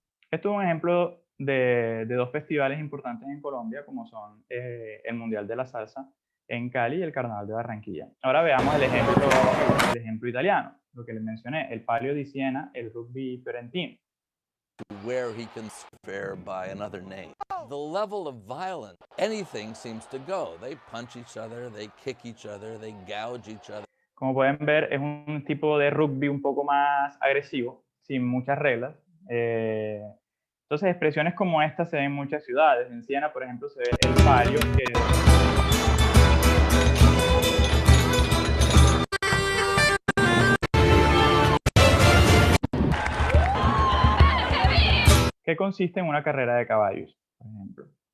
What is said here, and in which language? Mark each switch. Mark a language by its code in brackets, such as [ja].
[es] Esto es un ejemplo de dos festivales importantes en Colombia, como son el Mundial de la Salsa en Cali y el Carnaval de Barranquilla. Ahora veamos el ejemplo italiano, lo que les mencioné, el Palio di Siena, el rugby fiorentino. [en] Where he can swear by another name. The level of violence, anything seems to go. They punch each other, they kick each other, they gouge each other. [es] Como pueden ver, es un tipo de rugby un poco más agresivo, sin muchas reglas. Entonces, expresiones como esta se ven en muchas ciudades. En Siena, por ejemplo, se ve el palio, que consiste en una carrera de caballos, por ejemplo.